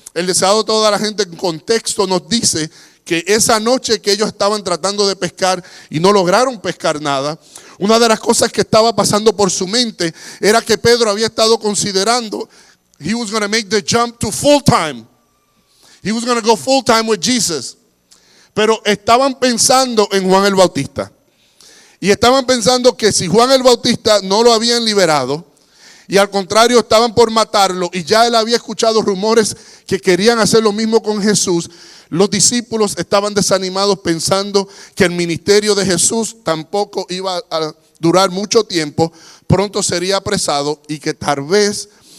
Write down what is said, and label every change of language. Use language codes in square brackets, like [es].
[es] El deseado de toda la gente en contexto nos dice que esa noche que ellos estaban tratando de pescar y no lograron pescar nada, una de las cosas que estaba pasando por su mente era que Pedro había estado considerando, [en] he was going to make the jump to full time. He was going to go full time with Jesus. [es] Pero estaban pensando en Juan el Bautista. Y estaban pensando que si Juan el Bautista no lo habían liberado, y al contrario estaban por matarlo, y ya él había escuchado rumores que querían hacer lo mismo con Jesús, los discípulos estaban desanimados pensando que el ministerio de Jesús tampoco iba a durar mucho tiempo, pronto sería apresado, y que tal vez